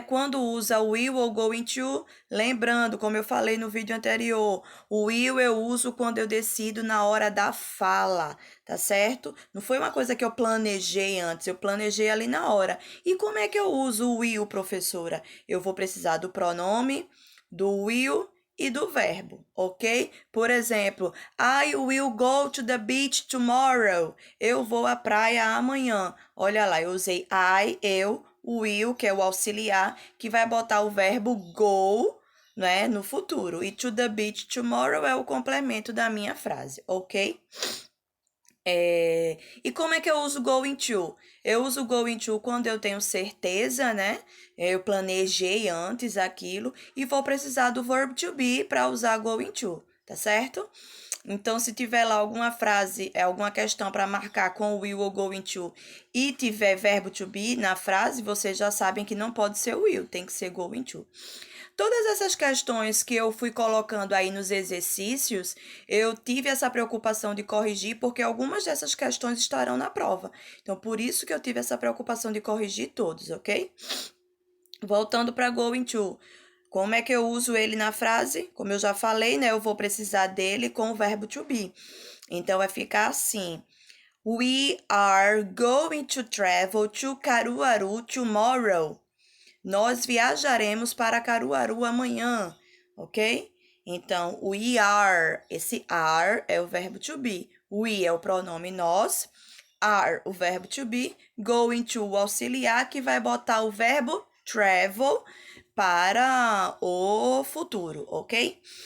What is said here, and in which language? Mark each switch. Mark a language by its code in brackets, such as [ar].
[pt] Quando usa will ou going to, lembrando, como eu falei no vídeo anterior, o will eu uso quando eu decido na hora da fala, tá certo? Não foi uma coisa que eu planejei antes, eu planejei ali na hora. E como é que eu uso o will, professora? Eu vou precisar do pronome, do will e do verbo, ok? Por exemplo, [en] I will go to the beach tomorrow. [pt] Eu vou à praia amanhã. Olha lá, eu usei eu, o will, que é o auxiliar, que vai botar o verbo go, né, no futuro. E [en] to the beach tomorrow [pt] é o complemento da minha frase, ok? E como é que eu uso going to? Eu uso going to quando eu tenho certeza, né? Eu planejei antes aquilo e vou precisar do verb to be para usar going to, tá certo? Então, se tiver lá alguma frase, alguma questão para marcar com will ou going to e tiver verbo to be na frase, vocês já sabem que não pode ser will, tem que ser going to. Todas essas questões que eu fui colocando aí nos exercícios, eu tive essa preocupação de corrigir, porque algumas dessas questões estarão na prova. Então, por isso que eu tive essa preocupação de corrigir todos, ok? Voltando para going to. Como é que eu uso ele na frase? Como eu já falei, né? Eu vou precisar dele com o verbo to be. Então, vai ficar assim. [en] We are going to travel to Caruaru tomorrow. [pt] Nós viajaremos para Caruaru amanhã, ok? Então, [en] we are, [pt] esse are é o verbo to be. We é o pronome nós, are o verbo to be, going to o auxiliar que vai botar o verbo travel para o futuro, ok?